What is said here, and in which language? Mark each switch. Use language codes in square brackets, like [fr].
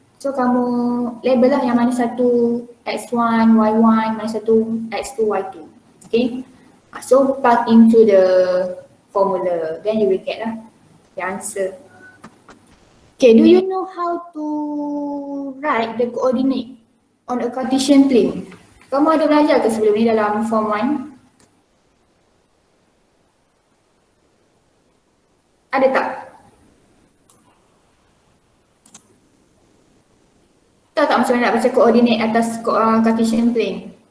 [ms] So kamu label lah yang mana satu x1, y1, mana satu x2, y2. [en] Okay, so plug into the formula, then you will get lah the answer. Okay, do you know how to write the coordinate on a Cartesian plane? [ms] Kamu ada belajar ke sebelum ni dalam form 1? Ada tak? Tahu tak macam mana nak baca koordinat atas Cartesian plane?